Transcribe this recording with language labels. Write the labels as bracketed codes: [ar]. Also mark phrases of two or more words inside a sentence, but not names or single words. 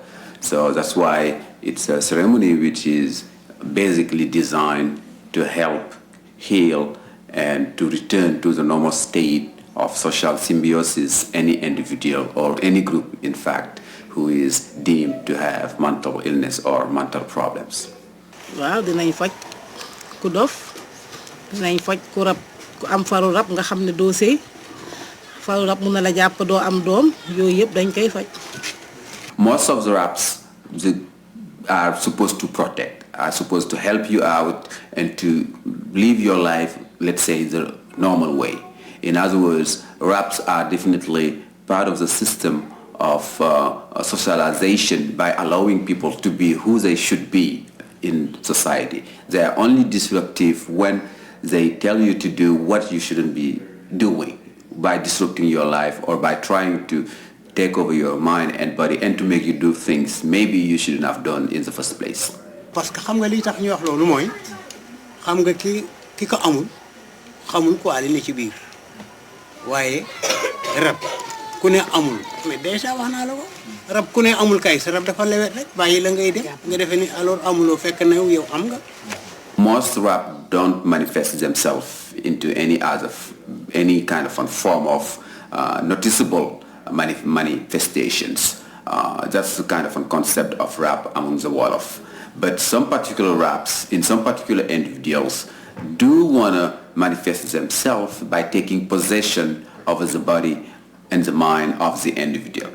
[en] So that's why it's a ceremony which is basically designed to help heal and to return to the normal state of social symbiosis any individual or any group, in fact, who is deemed to have mental illness or mental problems. [wo] Waaw dinañ faj ku dof dinañ faj ku rab ku am faru rab nga xam ne doo sëy faru rab mun na la jàpp doo am doom yooyu yëpp dañ koy faj. [en] Most of the raps are supposed to protect, are supposed to help you out and to live your life, let's say, the normal way. In other words, raps are definitely part of the system of socialization by allowing people to be who they should be in society. They are only disruptive when they tell you to do what you shouldn't be doing by disrupting your life or by trying to take over your mind and body and to make you do things maybe you shouldn't have done in the first place. [fr] Parce que [wo] xam nga li tax ñu wax loolu mooy xam nga ki ko amul xamul ko ali ne ci biir waaye rab ku ne amul mais déjà wax naa la ko rab ku ne amul kay sa rab dafa lewet rek bàyyi la ngay def nga defee ni alors amuloo fekk na yow am nga. [en] Most rap don't manifest themselves into any kind of a form of noticeable manifestations. That's the kind of a concept of rap among the Wolof. But some particular raps in some particular individuals do want to manifest themselves by taking possession of the body and the mind of the individual.